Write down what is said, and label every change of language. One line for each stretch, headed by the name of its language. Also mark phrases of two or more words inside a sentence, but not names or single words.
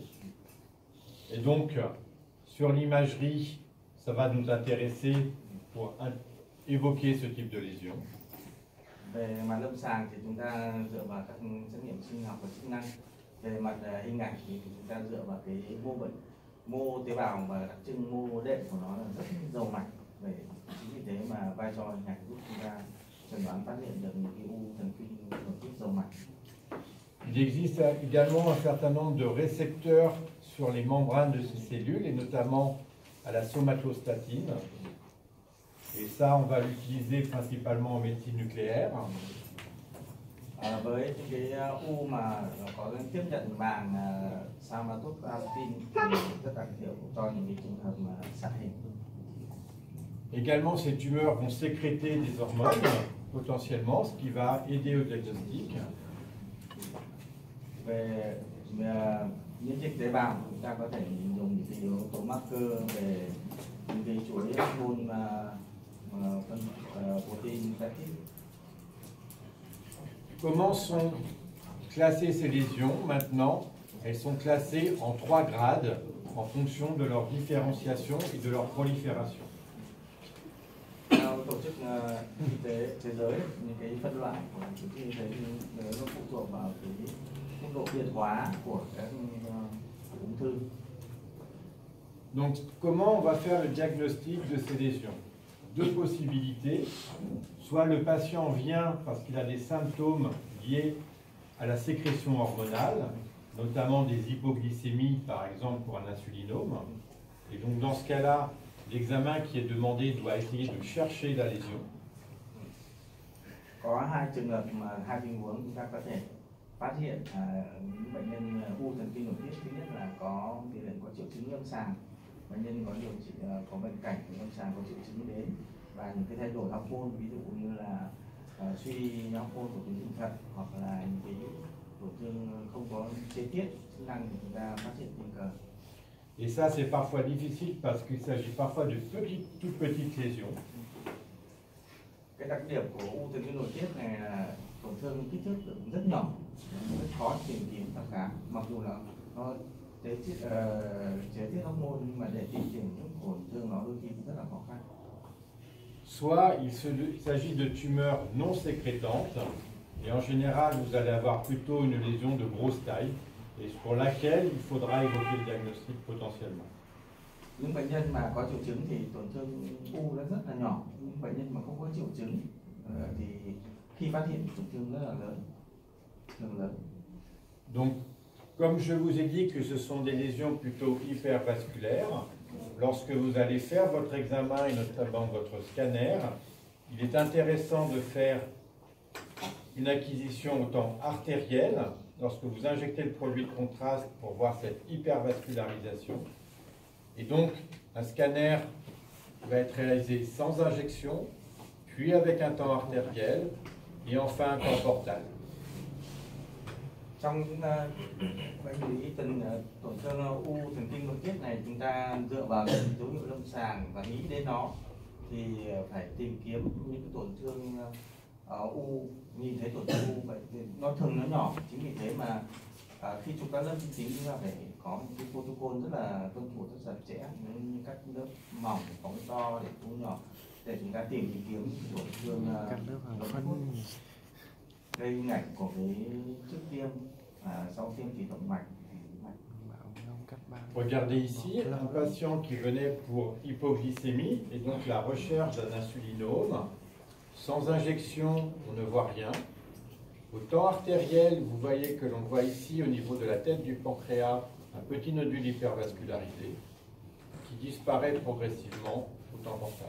French: Et donc, sur l'imagerie, ça va nous intéresser pour évoquer ce type de lésion.
Vietnamese: Về mặt lâm sàng thì chúng ta dựa vào các xét nghiệm sinh học và chức năng. Về mặt hình ảnh thì chúng ta dựa vào cái mô bệnh, mô tế bào và đặc trưng mô đệm của nó là rất giàu mạch. Chính vì thế mà vai trò hình ảnh giúp chúng ta chẩn đoán phát hiện được những cái u thần kinh nội tiết giàu mạch.
French: Il existe également un certain nombre de récepteurs sur les membranes de ces cellules, et notamment à la somatostatine. Et ça, on va l'utiliser principalement en médecine nucléaire.
Vietnamese: Với những cái u mà có tiếp nhận màng somatostatine thì rất đặc hiệu cho những cái trường hợp mà sát hình.
French: Également, ces tumeurs vont sécréter des hormones, potentiellement, ce qui va aider au diagnostic.
Vietnamese: Về miễn dịch tế bào, chúng ta có thể dùng những cái yếu tố marker về những cái chuỗi hormone protein peptide.
French: Comment sont classées ces lésions maintenant? Elles sont classées en 3 grades en fonction de leur différenciation et de leur prolifération.
Vietnamese: Theo tổ chức y tế thế giới, những cái phân loại của tổ chức y tế nó phụ thuộc vào cái mức độ biệt hóa của các ung thư.
French: Donc, comment on va faire le diagnostic de ces lésions? Deux possibilités. Soit le patient vient parce qu'il a des symptômes liés à la sécrétion hormonale, notamment des hypoglycémies, par exemple pour un insulinome. Et donc, dans ce cas-là, l'examen qui est demandé doit essayer de chercher la lésion.
Vietnamese: Có hai trường hợp mà hai tình huống chúng ta có thể phát hiện những bệnh nhân u thần kinh nội tiết. Thứ nhất là có tỷ lệ có triệu chứng lâm sàng, bệnh nhân có điều trị có bệnh cảnh lâm sàng có triệu chứng đến và những cái thay đổi hormone, ví dụ như là suy hormone của tuyến thượng thận hoặc là những cái tổn thương không có chế tiết chức năng thì chúng ta phát hiện tình cờ.
French: Et ça, c'est parfois difficile parce qu'il s'agit parfois de toutes petites lésions.
Vietnamese: Cái đặc điểm của u thần kinh nội tiết này là tổn thương kích thước rất nhỏ, rất khó tìm kiếm thăm khám. Mặc dù là nó chế tiết hormone nhưng mà để tìm kiếm những tổn thương nó đôi khi rất là khó khăn.
French: Soit il s'agit de tumeurs non sécrétantes, et en général, vous allez avoir plutôt une lésion de grosse taille, et pour laquelle il faudra évoquer le diagnostic potentiellement.
Vietnamese: Những bệnh nhân mà có triệu chứng thì tổn thương u nó rất là nhỏ. Những bệnh nhân mà không có triệu chứng thì khi phát hiện tổn thương rất là lớn, thường lớn.
French: Donc, comme je vous ai dit que ce sont des lésions plutôt hypervasculaires, lorsque vous allez faire votre examen et notamment votre scanner, il est intéressant de faire une acquisition au temps artérielle lorsque vous injectez le produit de contraste pour voir cette hypervascularisation. Et donc, un scanner va être réalisé sans injection, puis avec un temps artériel, et enfin un temps portal.
Vietnamese: Trong bệnh lý tổn thương u thần kinh nội tiết này, chúng ta dựa vào những dấu hiệu lâm sàng và nghĩ đến nó thì phải tìm kiếm những cái tổn thương u, nhìn thấy tổn thương u vậy thì nó thường nó nhỏ. Chính vì thế mà khi chúng ta lớp vi tính chúng ta phải có một cái protocol rất là tuân thủ rất chặt chẽ, như các lớp mỏng, phóng to để thu nhỏ để chúng ta tìm kiếm tổn thương đây hình ảnh của cái trước tiêm sau tiêm thì động mạch.
French: Regardez ici, un patient qui venait pour hypoglycémie et donc la recherche d'un insulinome. Sans injection, on ne voit rien. Au temps artériel, vous voyez que l'on voit ici au niveau de la tête du pancréas un petit nodule hypervascularisé qui disparaît progressivement au temps portal.